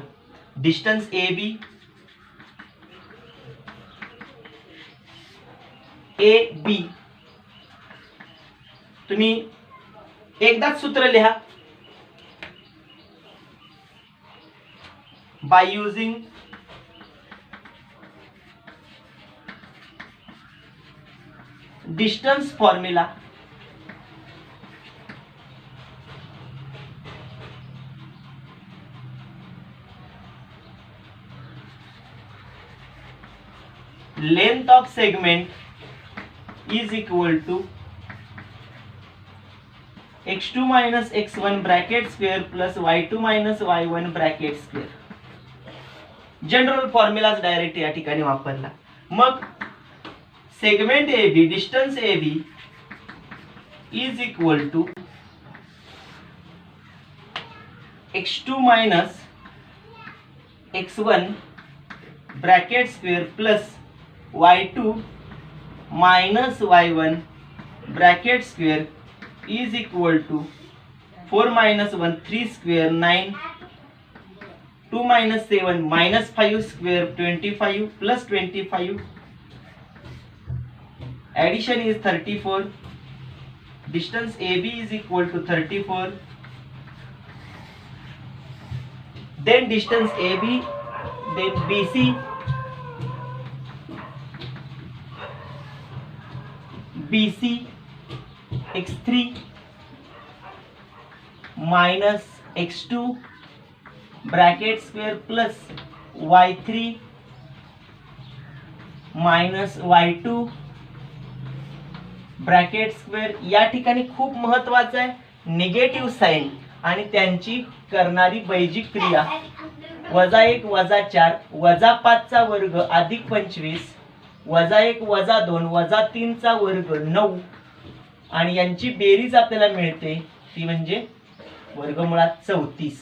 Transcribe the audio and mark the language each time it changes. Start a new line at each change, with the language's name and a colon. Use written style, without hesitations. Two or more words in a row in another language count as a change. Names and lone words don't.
Marathi: डिस्टन्स AB, AB तुम्ही एकदाच सूत्र लिहा.
English: by using distance formula length of segment is equal to x2 minus x1 bracket square plus y2 minus y1 bracket square. general formula
Marathi: डायरेक्ट या ठिकाणी वापरला.
English: मग segment AB, distance AB is equal to x2 minus x1 bracket square plus y2 minus y1 bracket square is equal to 4 minus 1 3 square 9, 2 minus 7 minus 5 square 25 plus 25, addition is 34. Distance AB is equal to 34. Then distance AB, then BC, BC x3 minus x2 bracket square plus y3 minus y2 bracket square.
Marathi: या ठिकाणी खूप महत्वाचं आहे
English: negative sign
Marathi: आणि त्यांची करणारी बैजिक क्रिया. -1 -4 -5 चा वर्ग अधिक 25 -1 -2 -3 चा वर्ग 9 आणि यांची बेरीज आपल्याला मिळते ती म्हणजे वर्गमुळात 34.